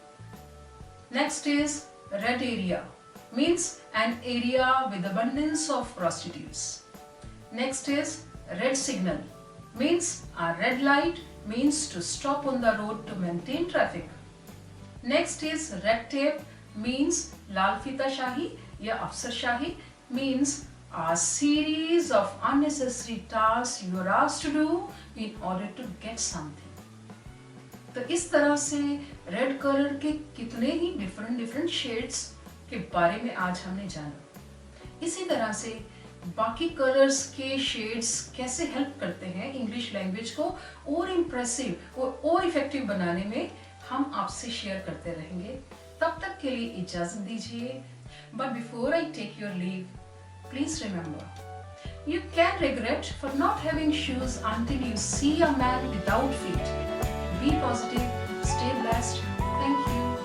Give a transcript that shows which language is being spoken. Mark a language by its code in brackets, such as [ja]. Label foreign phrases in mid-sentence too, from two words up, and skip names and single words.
[en] Next is red area means an area with abundance of prostitutes. Next is red signal means a red light means to stop on the road to maintain traffic. Next is red tape means [hi] लाल फीता शाही या अफसर शाही [en] means a series of unnecessary tasks you are asked to do in order to get something. [hi] तो इस तरह से [en] red colour [hi] के कितने ही [en] different shades [hi] के बारे में आज हमने जाना. इसी तरह से बाकी कलर्स के शेड्स कैसे हेल्प करते हैं [en] English language [hi] को और इम्प्रेसिव और इफेक्टिव बनाने में हम आपसे शेयर करते रहेंगे. तब तक के लिए इजाजत दीजिए. [en] But before I take your leave, please remember, you can regret for not having shoes until you see a man without feet. Be positive, stay blessed. Thank you.